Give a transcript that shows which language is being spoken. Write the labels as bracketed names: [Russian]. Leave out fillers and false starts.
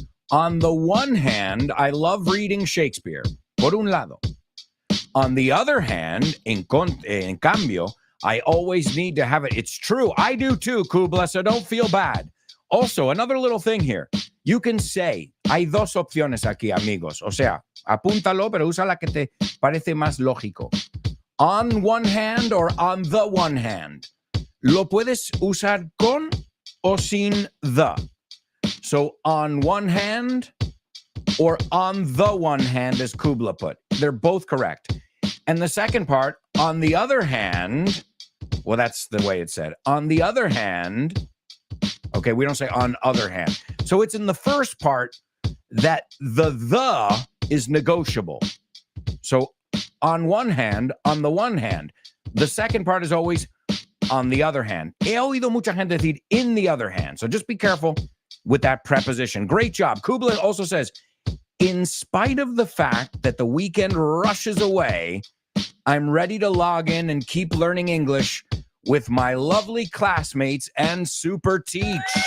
[English] On the one hand, I love reading Shakespeare. [Spanish] Por un lado. [English] On the other hand, [Spanish] en cambio, [English] I always need to have it. It's true. I do too, Kubla, so don't feel bad. Also, another little thing here. You can say, [Spanish] hay dos opciones aquí, amigos. O sea, apúntalo, pero usa la que te parece más lógico. [English] On one hand or on the one hand. [Spanish] Lo puedes usar con o sin the. [English] So on one hand or on the one hand, as Kubla put. They're both correct. And the second part, on the other hand, well, that's the way it said. On the other hand, okay, we don't say on other hand. So it's in the first part that the is negotiable. So on one hand, on the one hand. The second part is always on the other hand. [Spanish] He oído mucha gente decir [English] in the other hand. So just be careful with that preposition. Great job. Kubla also says, in spite of the fact that the weekend rushes away, I'm ready to log in and keep learning English with my lovely classmates and Super Teach.